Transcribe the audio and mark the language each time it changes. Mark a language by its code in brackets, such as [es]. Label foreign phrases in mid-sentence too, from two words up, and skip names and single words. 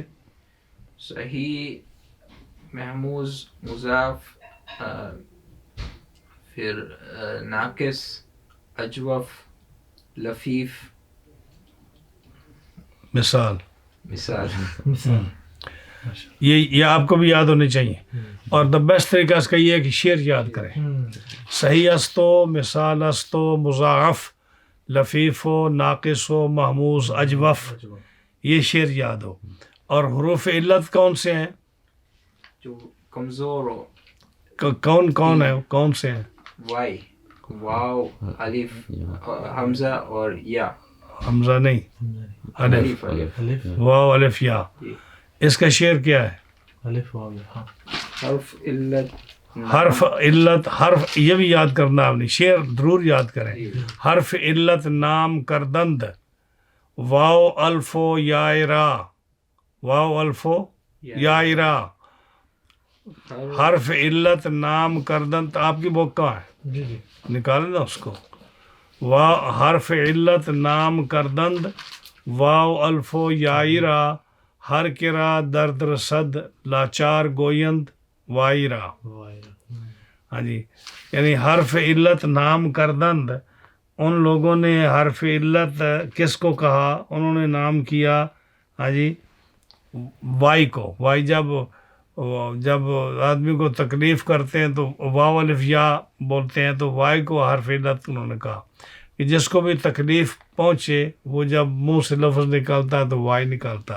[ur] صحیح، محموز، مضاف، پھر ناقص، اجوف، لفیف، مثال، مثال۔ یہ آپ کو بھی یاد ہونے چاہیے۔ اور [en] the best [ur] طریقہ اس کا یہ ہے کہ شعر یاد کریں، [fa] صحیح است و مثال است و مضاعف، لفیف و ناقص و محموز اجوف، [ur] یہ شعر یاد ہو۔ اور حروف علت کون سے ہیں؟ جو کمزور ہو، کون ہے، کون سے ہیں؟ وائی، واو، الف، حمزہ اور یا۔ حمزہ نہیں، الف، الف، واو الف یا۔ اس کا شعر کیا ہے؟ الف واو ہاں، حرف علت، حرف علت، حرف یہ بھی یاد کرنا آپ نے، شعر ضرور یاد کریں۔ [fa] حرف علت نام کردند، واو الف و یا را، واو الف و یا را، حرف علت نام کردند۔ [ur] آپ کی بک کہاں ہے؟ جی جی، نکالیں نا اس کو۔ [fa] حرف علت نام کردند، واو الف و یا را، ہر کرا درد رسد، لاچار گویند وائرا۔ [ur] ہاں جی، یعنی [fa] حرف علت نام کردند، [ur] ان لوگوں نے حرف علت کس کو کہا؟ انہوں نے نام کیا ہاں جی وائی کو۔ وائی جب آدمی کو تکلیف کرتے ہیں تو واو الف یا بولتے ہیں، تو وائی کو حرف علت انہوں نے کہا کہ جس کو بھی تکلیف پہنچے وہ جب منہ سے لفظ نکالتا ہے تو وائی نکالتا ہے۔